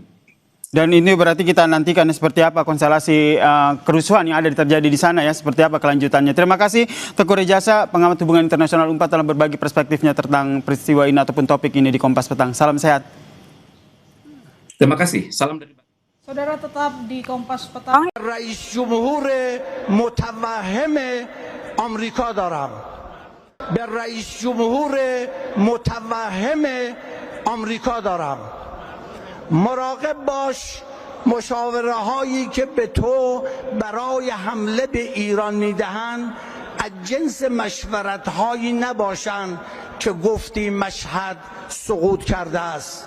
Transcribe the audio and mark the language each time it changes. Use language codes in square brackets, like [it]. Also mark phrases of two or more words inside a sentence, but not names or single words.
[id] Dan ini berarti kita nantikan seperti apa konstelasi kerusuhan yang ada terjadi di sana ya, seperti apa kelanjutannya. Terima kasih Teguh Rejasa, pengamat hubungan internasional UNPAD, telah berbagi perspektifnya tentang peristiwa ini ataupun topik ini di Kompas Petang. Salam sehat. Terima kasih. Salam dari Saudara tetap di Kompas Petang. [fa] رئیس جمهور متوهم آمریکا دارم. به رئیس جمهور متوهم آمریکا دارم. مراقب باش مشاوره هایی که به تو برای حمله به ایران میدهند از جنس مشورت‌هایی نباشند که گفتی مشهد سقوط کرده است.